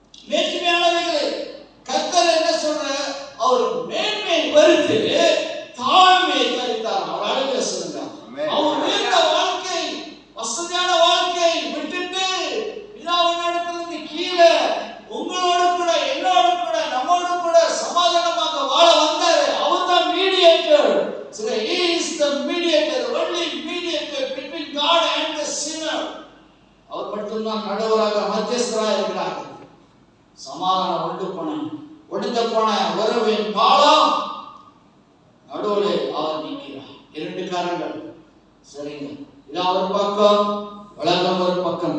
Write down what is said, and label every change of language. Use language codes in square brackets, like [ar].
[ta] மேன்மையானவைகளை கர்த்தர் என்ன சொல்ற? அவர் மேன்மை வருது, தாழ்மை தரித்தார். அவர் அழகா சொல்லுங்க. அவர் உயர்ந்த வாழ்க்கை, வசதியான வாழ்க்கை விட்டுட்டு பிதாவினிடத்திலிருந்து கீழே உங்களோட கூட, என்னோட கூட, நம்மோட கூட சமாதானமாக வாழ வந்தாரு. அவர் தான் mediator. [en] So he is the mediator, only mediator between God and the sinner. [ta] அவர் மட்டும்தான் நடுவராக, மத்தியஸ்தராக இருக்கிறார். சமாதானம் ஒடுங்க போன உறவின் பாலம் நடுவில் அவர் நிற்கிறார். இரண்டு காரங்கள். சரிங்க, இது அவர் பக்கம், உலகம் ஒரு பக்கம்.